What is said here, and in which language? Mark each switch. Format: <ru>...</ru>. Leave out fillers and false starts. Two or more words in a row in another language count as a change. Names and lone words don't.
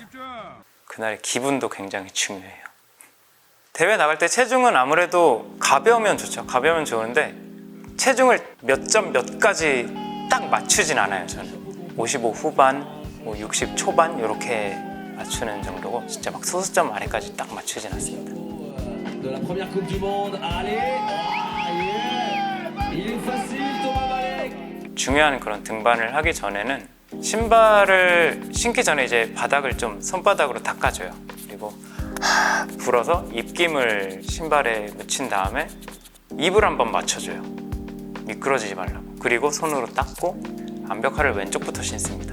<ko>그날의 기분도 굉장히 중요해요. 대회 나갈 때 체중은 아무래도 가벼우면 좋죠. 가벼우면 좋은데 체중을 몇 점 몇 가지 딱 맞추진 않아요. 저는 55 후반, 뭐 60 초반 이렇게 맞추는 정도고, 진짜 막 소수점 아래까지 딱 맞추진 않습니다.</ko> <fr>De la première Coupe du Monde, allez, il est facile, Thomas Malek.</fr> <ko>중요한 그런 등반을 하기 전에는 신발을 신기 전에 이제 바닥을 좀 손바닥으로 닦아줘요. 그리고 불어서 입김을 신발에 묻힌 다음에 입을 한번 맞춰줘요. 미끄러지지 말라고. 그리고 손으로 닦고 암벽화를 왼쪽부터 신습니다.</ko>